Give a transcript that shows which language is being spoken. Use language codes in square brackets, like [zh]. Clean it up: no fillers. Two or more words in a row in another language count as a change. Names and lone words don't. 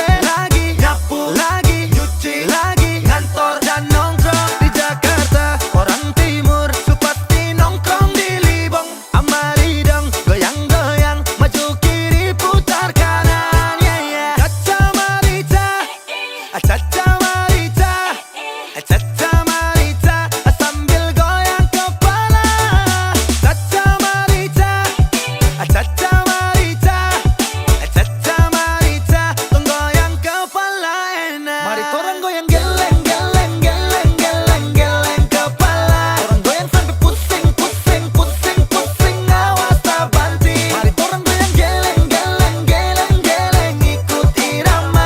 [id] Lagi nyapu, lagi nyuci, lagi ngantor dan nongkrong di Jakarta. Orang timur tuh pasti nongkrong di Libong sama Lidong. Goyang-goyang, maju kiri putar kanan, [en] yeah, yeah. [id] Caca Marica, Caca Marica, Caca Marica, sambil goyang kepala. Caca Marica, Caca Marica, Caca Marica, tong goyang kepala enak. Mari torang goyang geleng, geleng, geleng, geleng, geleng kepala. Torang goyang sampai pusing, pusing, pusing, pusing, awas tak banting. Mari torang goyang geleng, geleng, geleng, geleng, ikut irama.